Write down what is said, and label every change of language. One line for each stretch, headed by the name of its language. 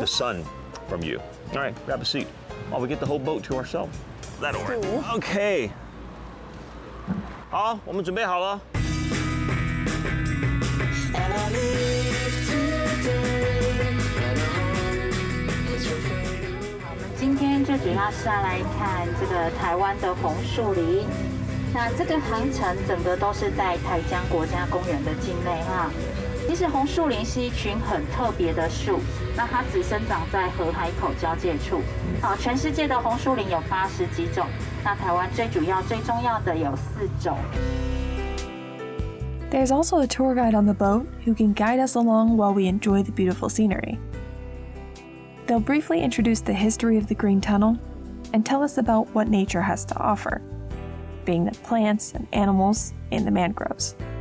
English: the sun from you. All right, grab a seat. While we get the whole boat to ourselves. That'll work. Cool. Okay.
Chinese: 好，我们准备好了。
English: And I live today, and my home is your freedom.
Chinese: 我们今天最主要是要来看这个台湾的红树林。那这个航程整个都是在台江国家公园的境内哈。其实红树林是一群很特别的树，那它只生长在河海口交界处。好，全世界的红树林有80几种，那台湾最主要、最重要的有4种。
English: There's also a tour guide on the boat who can guide us along while we enjoy the beautiful scenery. They'll briefly introduce the history of the Green Tunnel and tell us about what nature has to offer, being the plants and animals in the mangroves.